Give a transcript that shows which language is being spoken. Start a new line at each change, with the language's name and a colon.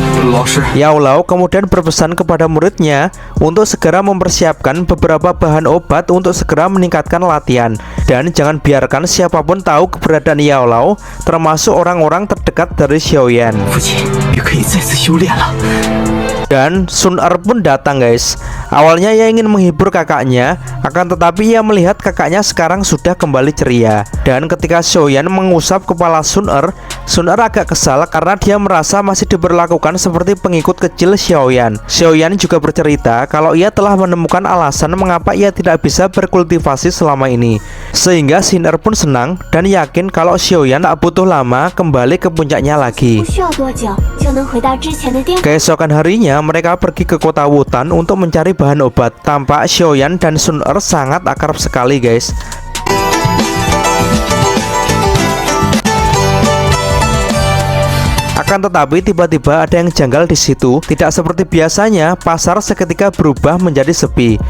Chinese: 老师，
Indonesian: Yao Lao kemudian berpesan kepada muridnya untuk segera mempersiapkan beberapa bahan obat untuk segera meningkatkan latihan. Dan jangan biarkan siapapun tahu keberadaan Yao Lao, termasuk orang-orang terdekat dari Xiaoyan.
Chinese: 父亲也可以再次修炼了。
Indonesian: Dan Sun-er pun datang guys. Awalnya ia ingin menghibur kakaknya, akan tetapi ia melihat kakaknya sekarang sudah kembali ceria. Dan ketika Xiaoyan mengusap kepala Sun-er, Sun-er agak kesal karena dia merasa masih diperlakukan seperti pengikut kecil Xiaoyan. Xiaoyan juga bercerita kalau ia telah menemukan alasan mengapa ia tidak bisa berkultivasi selama ini. Sehingga Sun-er pun senang dan yakin kalau Xiaoyan tak butuh lama kembali ke puncaknya lagi.
Chinese: 不需要多久就能回到之前的巅峰。
Indonesian: Keesokan harinya mereka pergi ke kota Wutan untuk mencari bahan obat. Tampak Xiaoyan dan Sun-er sangat akrab sekali guys. Akan tetapi tiba-tiba ada yang janggal di situ. Tidak seperti biasanya, pasar seketika berubah menjadi sepi.